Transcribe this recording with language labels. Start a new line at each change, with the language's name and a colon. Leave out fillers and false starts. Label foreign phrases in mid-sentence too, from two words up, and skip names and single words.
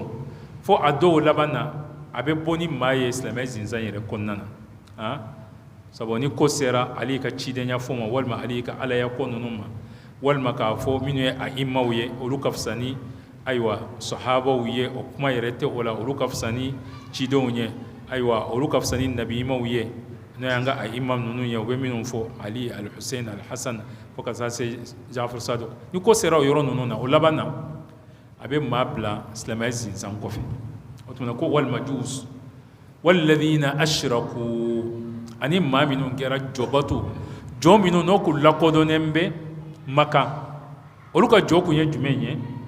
Bambara: fo a dɔw laban na a bɛ bɔ ni maa ye silamɛ zinzan yɛrɛ kɔnɔna na sabu ni ko sera ale ka cidenya fɔ ma walima ale ka alaya ko ninnu ma walima k'a fɔ minnu ye a imaw ye olu ka fisa ni ayiwa sahabaw ye o kuma yɛrɛ tɛ o la olu ka fisa ni cidenw ye ayiwa olu ka fisa ni nabiyimaw ye n'o y'an ka a imam ninnu ye u bɛ minnu fɔ Ali al-Hussein al-Hassan fo ka taa se Jafar Sadiq ni ko sera o yɔrɔ ninnu na o laban na a bɛ maa bila silamɛya zinzan kɔfɛ o tuma ko
Arabic: والمجوس والذين أشركوا
Bambara: ani maa minnu kɛra jɔbatu jɔn minnu n'o k'u lakodɔnnen bɛ Makan olu ka jɔ kun ye jumɛn ye